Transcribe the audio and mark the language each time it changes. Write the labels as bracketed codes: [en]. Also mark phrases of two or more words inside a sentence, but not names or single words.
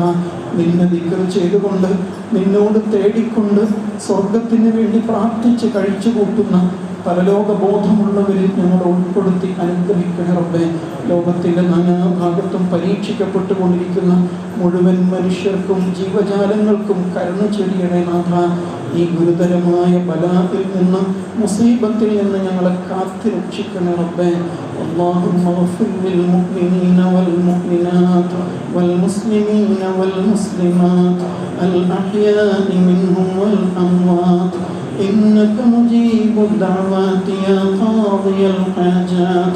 [ml] നിന്നെ ദിക്ർ ചെയ്തുകൊണ്ട്, നിന്നോട് തേടിക്കൊണ്ട്, സ്വർഗത്തിന് വേണ്ടി പ്രാർത്ഥിച്ച് കഴിച്ചു കൂട്ടുന്ന പരലോക ബോധമുള്ളവരിൽ ഞങ്ങൾ ഉൾപ്പെടുത്തി അനുഗ്രഹിക്കണേ റബ്ബേ. ലോകത്തിൻ്റെ നാനാഭാഗത്തും പരീക്ഷിക്കപ്പെട്ടുകൊണ്ടിരിക്കുന്ന മുഴുവൻ മനുഷ്യർക്കും ജീവജാലങ്ങൾക്കും കരുണ ചൊരിയണേ നാഥ. ഈ ഗുരുതരമായ ബലായിൽ നിന്ന്, മുസീബത്തിൽ നിന്ന് ഞങ്ങളെ കാത്തി രക്ഷിക്കണേ റബ്ബേ. [ar] اللهم اغفر للمؤمنين والمؤمنات والمسلمين والمسلمات الأحياء منهم والأموات إنك مجيب الدعوات يا قاضي الحاجات.